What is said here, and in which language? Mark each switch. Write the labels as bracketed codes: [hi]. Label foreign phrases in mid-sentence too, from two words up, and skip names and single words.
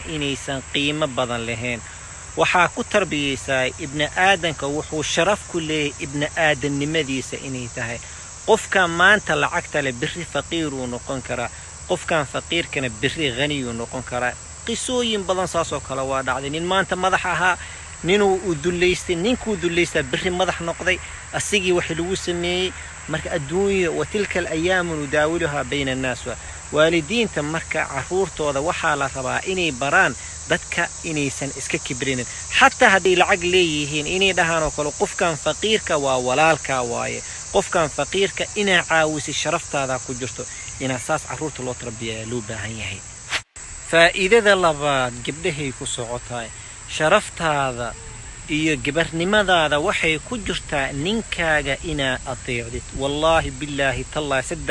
[so] inaysan qiimo badan lahayn waxa ku tarbiyaysaa ibn aadanka wuxuu sharaf ku leeyahay ibn aadanimadiisa inay tahay qofka maanta lacagta le birri faqiir uu noqon karaa qofkan faqiirkana birri ghani uu noqon karaa qisooyin badan saasoo kala waa dhacday nin maanta madax ahaa ninuu u duleystay ninkuu duleystay birri madax noqday asigii wax lagu sameeyay marka adduunyo [ar] وتلك الأيام نداولها بين الناس [so] waalidiinta marka caruurtooda waxa la rabaa inay baraan dadka inaysan iska kibrinin hatta hadii lacag leeyihiin inay dhahaan oo kale qofkan faqiirka waa walaalka waaye qofkan faqiirka ina caawisi sharaftaada ku jirto ina saas caruurta loo tarbiyaa loo baahan yahay faa'iidada labaad gabdhahay ku socotaay sharaftaada iyo gabarnimadaada waxay ku jirtaa ninkaaga ina ateecdid [ar] والله بالله تالله [so] saddex